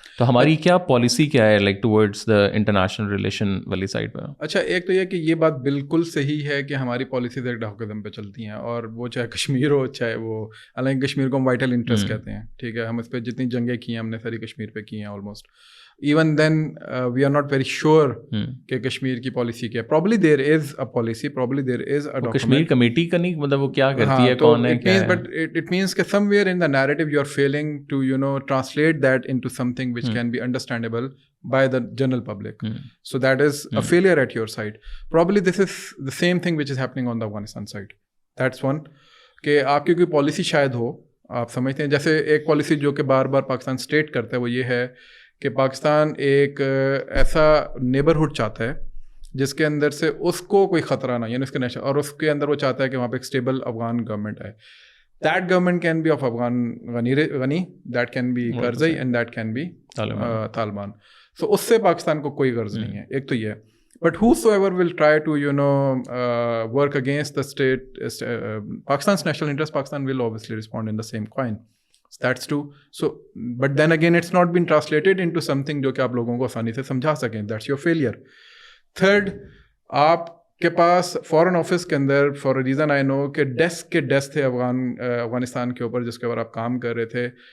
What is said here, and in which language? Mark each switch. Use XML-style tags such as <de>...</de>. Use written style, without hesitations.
<ur>تو ہماری کیا پالیسی کیا ہے like towards the international relation والی سائڈ پہ؟ اچھا ایک تو یہ کہ یہ بات بالکل صحیح ہے کہ ہماری پالیسیز ایک ڈاکزم پہ چلتی ہیں, اور وہ چاہے کشمیر ہو چاہے وہ, حالانکہ کشمیر کو ہم وائٹل انٹرسٹ کہتے ہیں, ٹھیک ہے, ہم اس پہ جتنی جنگیں کی ہیں ہم نے ساری کشمیر پہ کی ہیں almost.</ur> <en>Even then we are not very sure کہ</en> <ur>کشمیر کی پالیسی کیا ہے.</ur> <en>Probably there is a policy, probably there is a document.</en> <ur>Kashmir committee کا نہیں مطلب وہ کیا کرتی ہے, کون ہے, کیا ہے.</ur> <en>But it means کہ somewhere in the narrative you are failing to translate that into something which can be understandable by the general public. So that is a failure at your side. Probably this is the same thing which is happening on the Afghanistan side. That's one.</en> <ur>کہ آپ کی کوئی policy شاید ہو, آپ سمجھتے ہیں جیسے ایک پالیسی جو کہ بار بار پاکستان اسٹیٹ کرتا ہے وہ یہ ہے کہ پاکستان ایک ایسا نیبرہڈ چاہتا ہے جس کے اندر سے اس کو کوئی خطرہ نہ, یعنی اس کے نیشنل, اور اس کے اندر وہ چاہتا ہے کہ وہاں پہ ایک اسٹیبل افغان گورنمنٹ ہے.</ur> <en>That government can be of Afghan Ghani, that can be Karzai, and that can be Taliban.</en> <ur>سو اس سے پاکستان کو کوئی غرض نہیں ہے, ایک تو یہ.</ur> <en>But whosoever will try to work against the state, Pakistan's national interest, Pakistan will obviously respond in the same coin. That's true. So but then again it's not been translated into something</en> <ur>جو کہ آپ لوگوں کو آسانی سے سمجھا سکیں.</ur> <en>That's your failure.</en> <ur>Third, آپ کے پاس فورن آفس کے اندر</ur> <en>for a reason I know</en> <ur>کہ ڈیسک کے ڈیسک تھے افغانستان کے اوپر جس کے اوپر آپ کام کر رہے تھے.</ur>